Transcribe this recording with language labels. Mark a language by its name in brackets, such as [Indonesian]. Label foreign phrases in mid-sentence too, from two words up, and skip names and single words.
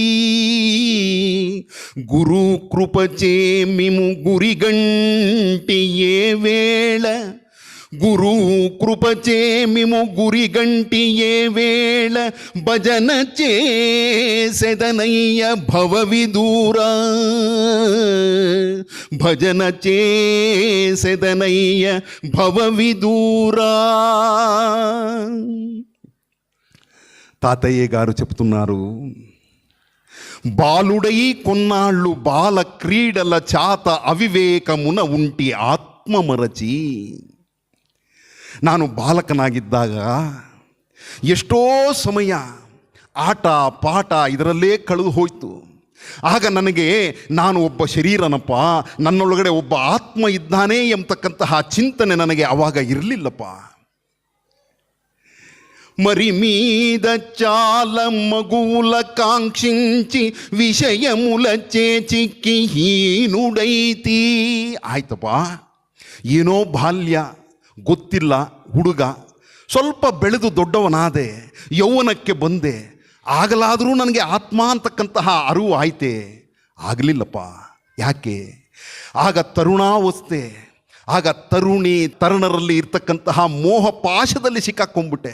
[Telugu] గురు కృపచే మిము గురిగంటి ఏ వేళ, గురు కృపచే మిము గురిగంటి ఏ వేళ, భజన చేసెదనయ్య భవవిదూరా, భజన చేసెదనయ్య భవవిదూరా. తాతయ్య గారు చెప్తున్నారు, బాలుడై కొన్నాళ్ళు బాల క్రీడల చాత అవివేకమున ఉంటి ఆత్మ మరచి. [Kannada] ನಾನು ಬಾಲಕನಾಗಿದ್ದಾಗ ಎಷ್ಟೋ ಸಮಯ ಆಟ ಪಾಠ ಇದರಲ್ಲೇ ಕಳೆದು ಹೋಯಿತು. ಆಗ ನನಗೆ ನಾನು ಒಬ್ಬ ಶರೀರನಪ್ಪ, ನನ್ನೊಳಗಡೆ ಒಬ್ಬ ಆತ್ಮ ಇದ್ದಾನೆ ಎಂಬತಕ್ಕಂತಹ ಚಿಂತನೆ ನನಗೆ ಆವಾಗ ಇರಲಿಲ್ಲಪ್ಪ. [Telugu] మరి మీద చాలా మగువుల కాంక్షించి విషయముల చేచిక్కి హీనుడైతి. [Kannada] ಆಯ್ತಪ್ಪ, ಏನೋ ಬಾಲ್ಯ ಗೊತ್ತಿಲ್ಲ, ಹುಡುಗ, ಸ್ವಲ್ಪ ಬೆಳೆದು ದೊಡ್ಡವನಾದೆ, ಯೌವನಕ್ಕೆ ಬಂದೆ, ಆಗಲಾದರೂ ನನಗೆ ಆತ್ಮ ಅಂತಕ್ಕಂತಹ ಅರಿವು ಆಯ್ತೆ. ಆಗಲಿಲ್ಲಪ್ಪ. ಯಾಕೆ? ಆಗ ತರುಣಾವಸ್ಥೆ, ಆಗ ತರುಣರಲ್ಲಿ ಇರ್ತಕ್ಕಂತಹ ಮೋಹ ಪಾಶದಲ್ಲಿ ಸಿಕ್ಕಾಕೊಂಡ್ಬಿಟ್ಟೆ.